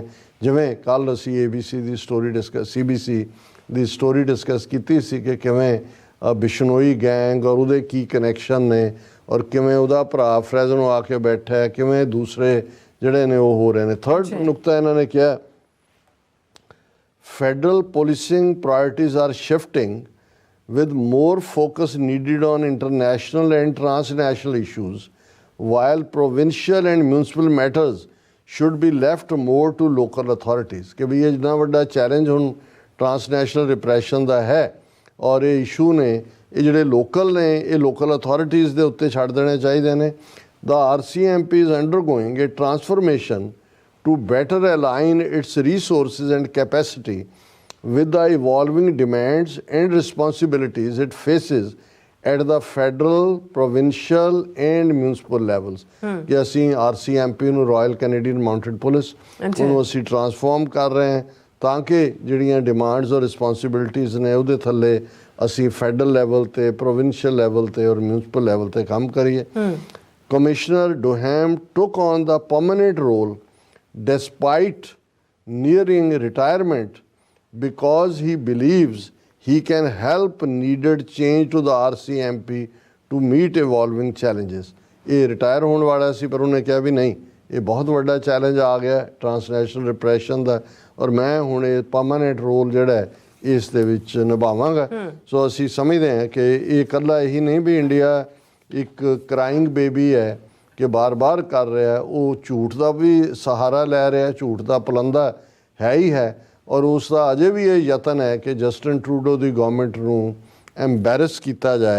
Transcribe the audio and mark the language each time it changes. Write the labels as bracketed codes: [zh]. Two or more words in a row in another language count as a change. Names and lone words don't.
[pa] ਜਿਵੇਂ ਕੱਲ੍ਹ ਅਸੀਂ ABC ਦੀ ਸਟੋਰੀ CBC ਦੀ ਸਟੋਰੀ ਡਿਸਕਸ ਕੀਤੀ ਸੀ ਕਿ ਕਿਵੇਂ ਬਿਸ਼ਨੋਈ ਗੈਂਗ ਔਰ ਉਹਦੇ ਕੀ ਕਨੈਕਸ਼ਨ ਨੇ ਔਰ ਕਿਵੇਂ ਉਹਦਾ ਭਰਾ ਫਰੈਜ਼ਨੋ ਆ ਕੇ ਬੈਠਾ ਹੈ, ਕਿਵੇਂ ਦੂਸਰੇ ਜਿਹੜੇ ਨੇ ਉਹ ਹੋ ਰਹੇ ਨੇ। [en] ਥਰਡ [pa] ਨੁਕਤਾ ਇਹਨਾਂ ਨੇ ਕਿਹਾ [en] federal policing priorities are shifting with more focus needed on international and transnational issues, while provincial and municipal matters should be left more to local authorities। [pa] ਕਿ ਵੀ ਇਹ ਜਿੰਨਾ ਵੱਡਾ ਚੈਲੰਜ ਹੁਣ [en] transnational repression [pa] ਦਾ ਹੈ ਔਰ ਇਹ ਇਸ਼ੂ ਨੇ ਇਹ ਜਿਹੜੇ ਲੋਕਲ ਨੇ ਇਹ [en] local authorities [pa] ਦੇ ਉੱਤੇ ਛੱਡ ਦੇਣੇ ਚਾਹੀਦੇ ਨੇ। [en] The RCMP is undergoing a transformation to better align its resources and capacity with the evolving demands and responsibilities it faces at the federal, provincial and municipal levels। [pa] ਕਿ ਅਸੀਂ RCMP ਨੂੰ ਰਾਇਲ ਕੈਨੇਡੀਅਨ ਮਾਊਂਟਡ ਪੁਲਿਸ ਉਹਨੂੰ ਅਸੀਂ ਟਰਾਂਸਫਾਰਮ ਕਰ ਰਹੇ ਹਾਂ ਤਾਂ ਕਿ ਜਿਹੜੀਆਂ ਡਿਮਾਂਡਸ ਔਰ ਰਿਸਪੌਂਸਿਬਿਲਿਟੀਜ਼ ਨੇ ਉਹਦੇ ਥੱਲੇ ਅਸੀਂ [en] federal level [pa] ਤੇ [en] provincial level [pa] ਤੇ ਔਰ [en] municipal level [pa] ਤੇ ਕੰਮ ਕਰੀਏ। [en] ਕਮਿਸ਼ਨਰ ਡੋਹੈਮ took on the permanent role despite nearing retirement because he believes he can help needed change to the RCMP to meet evolving challenges। [pa] ਇਹ ਰਿਟਾਇਰ ਹੋਣ ਵਾਲਾ ਸੀ ਪਰ ਉਹਨੇ ਕਿਹਾ ਵੀ ਨਹੀਂ ਇਹ ਬਹੁਤ ਵੱਡਾ ਚੈਲੰਜ ਆ ਗਿਆ [en] transnational repression [pa] ਦਾ ਔਰ ਮੈਂ ਹੁਣ ਇਹ [en] permanent role [pa] ਜਿਹੜਾ ਇਸ ਦੇ ਵਿੱਚ ਨਿਭਾਵਾਂਗਾ। ਸੋ ਅਸੀਂ ਸਮਝਦੇ ਹਾਂ ਕਿ ਇਹ ਇਕੱਲਾ ਇਹੀ ਨਹੀਂ ਵੀ ਇੰਡੀਆ ਇੱਕ [en] crying baby [pa] ਹੈ ਕਿ ਬਾਰ-ਬਾਰ ਕਰ ਰਿਹਾ, ਉਹ ਝੂਠ ਦਾ ਵੀ ਸਹਾਰਾ ਲੈ ਰਿਹਾ, ਝੂਠ ਦਾ ਪਲੰਦਾ ਹੈ ਹੀ ਹੈ ਔਰ ਉਸ ਦਾ ਅਜੇ ਵੀ ਇਹ ਯਤਨ ਹੈ ਕਿ ਜਸਟਿਨ ਟਰੂਡੋ ਦੀ ਗਵਰਨਮੈਂਟ ਨੂੰ ਐਮਬੈਰਸ ਕੀਤਾ ਜਾਏ।